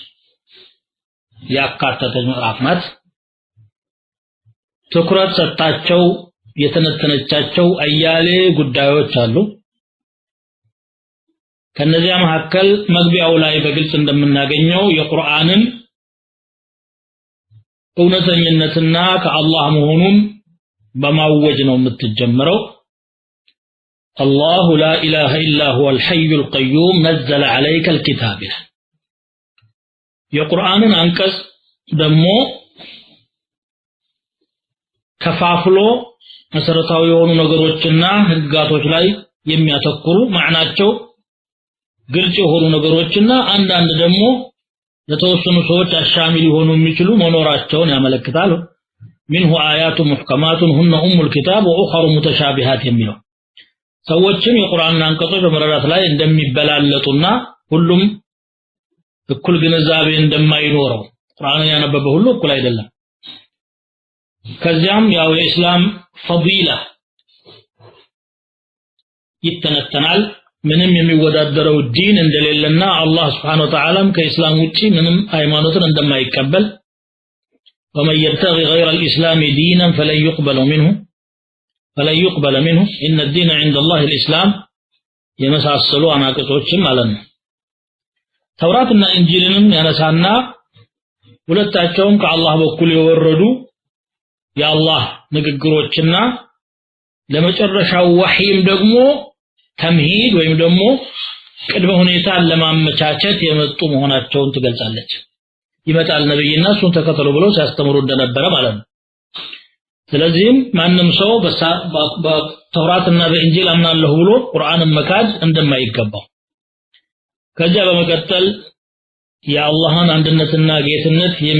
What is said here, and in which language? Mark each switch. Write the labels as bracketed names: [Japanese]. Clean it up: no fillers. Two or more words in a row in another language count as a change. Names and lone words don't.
[Amharic] ያካተተ ምዕራፍ ናት ትኩረት ሰጣቸው የተነተነቻቸው አያሌ ጉዳዮች አሉ ከነዚያ መካከል መግቢያው ላይ በግልጽ እንደምናገኘው የቁርአንን እውነተኝነትና ከአላህ መሆኑን በማወጅ ነው የምትጀምረው [Arabic] الله لا إله إلا هو الحي القيوم نزل عليك الكتاب [Amharic] የቁርአንን አንቀጽ ደግሞ ከፋፍሎ መሰረታዊ የሆኑ ነገሮችና ህግጋቶች ላይ የሚያተኩሩ ማዕናቸው ግልጽ የሆኑ ነገሮችና አንዳንድ ደግሞ ለተወሰኑ ሰዎች አሻሚል ሊሆኑ የሚችሉ መኖራቸውን ያመለክታል [Arabic] منه آيات محكمات هن أم الكتاب وأخر متشابهات [Amharic] የሚለው ሰዎችም የቁርአንን አንቀጾች በመረዳት ላይ እንደሚበላለጡና ሁሉም እኩል ግንዛቤ እንደማይኖረው ቁርአንን ያነበበ ሁሉ እኩል አይደለም ከዚያም ያው የእስላም ፈዲላ ይተነተናል ምንም የሚወዳደረው ዲን እንደሌለና አላህ [Arabic] سبحانه وتعالى [Amharic] ከእስላም ውጪ ምንም ሃይማኖትን እንደማይቀበል [Arabic] ومن يبتغي غير الإسلام دينا فلن يقبل منه إن الدين عند الله الإسلام [Amharic] የመሳሰሉ አናቅጾችም ማለት ነው ተውራትና እንጂልንም ያነሳና ሁለታቸውም ከአላህ በኩል የወረዱ የአላህ ንግግሮችና ለመጨረሻው ወህይም ደግሞ ተምሂድ ወይም ደግሞ ቅድመ ሁኔታን ለማመቻቸት የመጡ መሆናቸውን ትገልጻለች ይመጣል ነብይና እሱን ተከተሉ ብለው ሲያስተምሩ እንደነበረ ማለት ነው ስለዚህም ማንም ሰው በተውራትና በእንጂል አምናለሁ ብሎ ቁርአንን መካድ እንደማይገባው ከዚያ በመቀጠል የአላህን አንድነትና ጌትነት